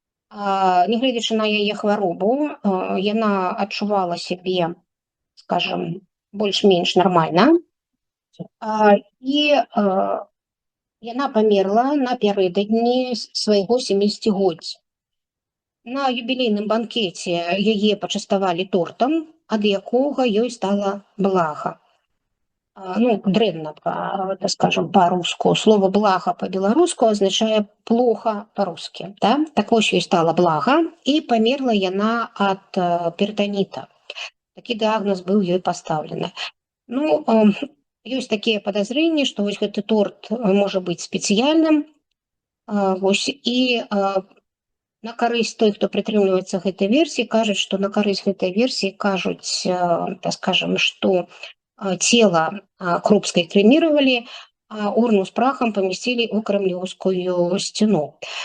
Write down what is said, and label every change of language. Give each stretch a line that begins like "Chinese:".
Belarusian: Нягледзячы на яе хваробу, яна адчувала сябе, скажем, больш-менш нармальна. І яна памерла напярэдадні свайго 70-годдзя. На юбілейным банкеце яе пачаставалі тортам, ад якога ёй стала блага. ну, дрэнна,
Russian: скажем, по-руску. Слово «блага» по-беларуску означае «плохо» по-русски. Да?
Belarusian: Так вось ёй стала блага, і памерла яна ад перытаніта. Такі дыягназ быў ёй пастаўлены. Ну, ёсць такія падазрэнні, што вось гэты торт можа быць спецыяльным, вось, і на карысць той, хто прытрымліваецца гэтай версіі, кажуць, што на карысць гэтай версіі кажуць, так скажем, што цела Крупскай крэміравалі, а урну з прахам памясцілі ў крамлёўскую сцяну.